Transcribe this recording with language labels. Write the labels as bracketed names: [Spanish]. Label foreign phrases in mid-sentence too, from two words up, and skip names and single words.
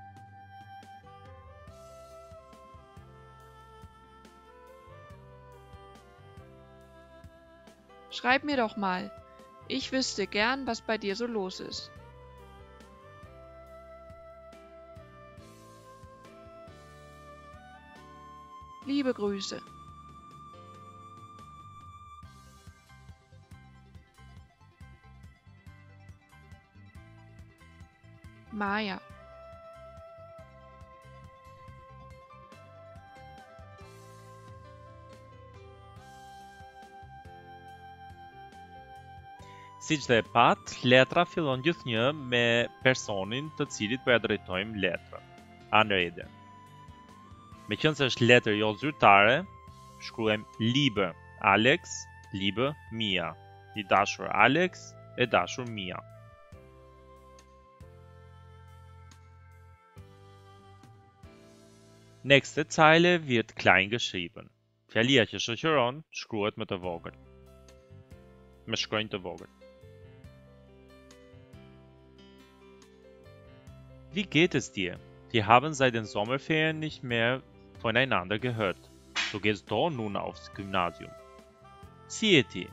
[German] Schreib mir doch mal. Ich wüsste gern, was bei dir so los ist. Liebe Grüße. Maja. [Albanian] Siç dhe e pat, letra fillon gjithnjë me personin të cilit po ja drejtojmë letrën. Anrede. Meqense është letër jo zyrtare, shkruajmë [German] liebe Alex, liebe Mia. [Albanian] I dashur Alex, e dashur Mia. [German] Nächste Zeile wird klein geschrieben. [Albanian] Fjalia që shoqëron shkruhet me të vogël. Me shkronjë të vogël. [German] Wie geht es dir? Wir haben seit den Sommerferien nicht mehr voneinander gehört. Du gehst doch nun aufs Gymnasium. [Albanian] Si je ti?